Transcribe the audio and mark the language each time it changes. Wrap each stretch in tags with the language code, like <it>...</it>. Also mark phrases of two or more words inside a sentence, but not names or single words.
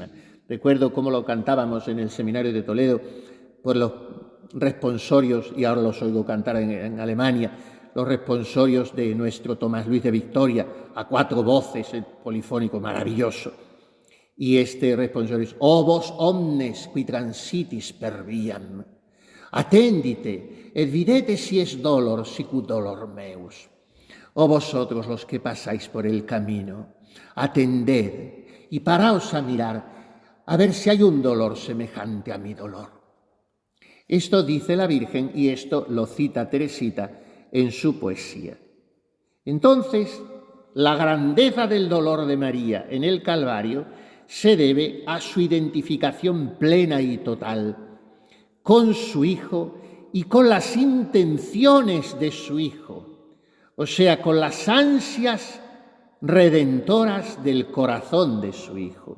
<es>Recuerdo cómo lo cantábamos en el seminario de Toledo por los responsorios, y ahora los oigo cantar en Alemania, los responsorios de nuestro Tomás Luis de Victoria, a 4 voces, el polifónico maravilloso. Y este responsorio es,</es> <la>«O vos omnes qui transitis per viam, attendite, et videte si es dolor, sicut dolor meus».</la> <es>Oh vosotros los que pasáis por el camino, atended y paraos a mirar, a ver si hay un dolor semejante a mi dolor. Esto dice la Virgen y esto lo cita Teresita en su poesía. Entonces, la grandeza del dolor de María en el Calvario se debe a su identificación plena y total con su Hijo y con las intenciones de su Hijo, o sea, con las ansias redentoras del corazón de su Hijo.</es>